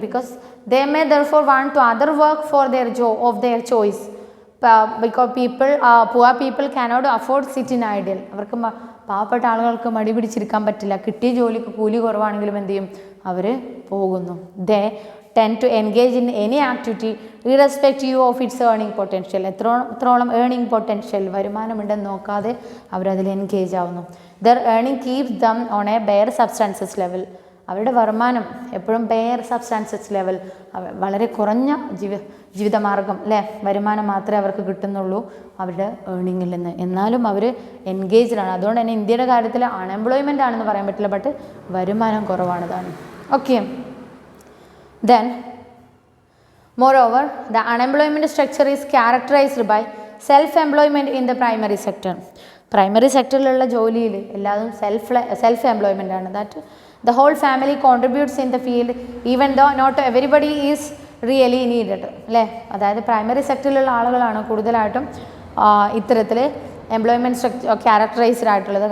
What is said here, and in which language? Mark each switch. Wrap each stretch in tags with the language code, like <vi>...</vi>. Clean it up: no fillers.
<en>because they may therefore want to other work for their job of their choice. because poor people cannot afford sit in idle.</en> <ml>അവർക്ക് പാവപ്പെട്ട ആളുകൾക്ക് മടി പിടിച്ചിരിക്കാൻ പറ്റില്ല, കിട്ടിയ ജോലിക്ക് കൂലി കുറവാണെങ്കിലും എന്ത് ചെയ്യും, അവർ പോകുന്നു.</ml> <en>they tend to engage in any activity irrespective of its earning potential.</en> <ml>എത്രോളം earning potential വരുമാനമുണ്ടെന്ന് നോക്കാതെ അവരതിൽ എൻഗേജ് ആവുന്നു.</ml> <en>their earning keeps them on a bare substances level.</en> <ml>അവരുടെ വരുമാനം എപ്പോഴും</ml> <en>bare substances level,</en> <ml>വളരെ കുറഞ്ഞ ജീവിതമാർഗം അല്ലേ, വരുമാനം മാത്രമേ അവർക്ക് കിട്ടുന്നുള്ളൂ അവരുടെ ഏർണിങ്ങിൽ നിന്ന്. എന്നാലും അവർ എൻഗേജ്ഡ് ആണ്. അതുകൊണ്ട് തന്നെ ഇന്ത്യയുടെ കാര്യത്തിൽ അൺഎംപ്ലോയ്മെൻ്റ് ആണെന്ന് പറയാൻ പറ്റില്ല, ബട്ട് വരുമാനം കുറവാണ് താനും.</ml> <en>Okay, then moreover the unemployment structure is characterized by self-employment in the primary sector.</en> <ml>Primary സെക്ടറിലുള്ള ജോലിയിൽ എല്ലാതും സെൽഫ് എംപ്ലോയ്മെൻ്റ് ആണ്.</ml> <en>That the whole family contributes in the field even though not everybody is really needed അല്ലേ.</en> <ml>അതായത് primary സെക്ടറിലുള്ള ആളുകളാണ് കൂടുതലായിട്ടും ഇത്തരത്തിൽ employment structure characterised ആയിട്ടുള്ളത്.</ml>